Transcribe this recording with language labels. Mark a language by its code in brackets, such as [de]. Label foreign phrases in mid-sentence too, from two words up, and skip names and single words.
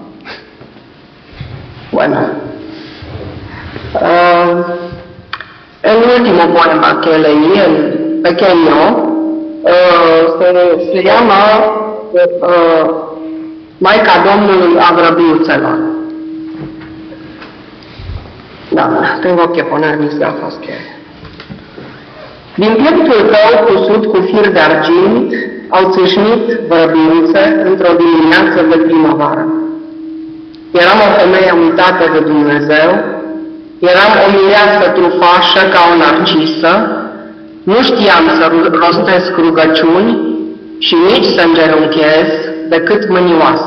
[es] Bueno. El último poema que leí, el pequeño, se llama Maica Domnului a Vrăbiuțelor. Da, tengo que poner mis gafas que... [ro] Din pieptul tău cusut cu fir de argint au țâșnit vrăbiuțe într-o dimineață de primăvară. Eram o femeie uitată de Dumnezeu, eram o mireasă trufașă ca o narcisă, Nu știam să rostesc rugăciuni și nici să îngenunchez decât mânioasă.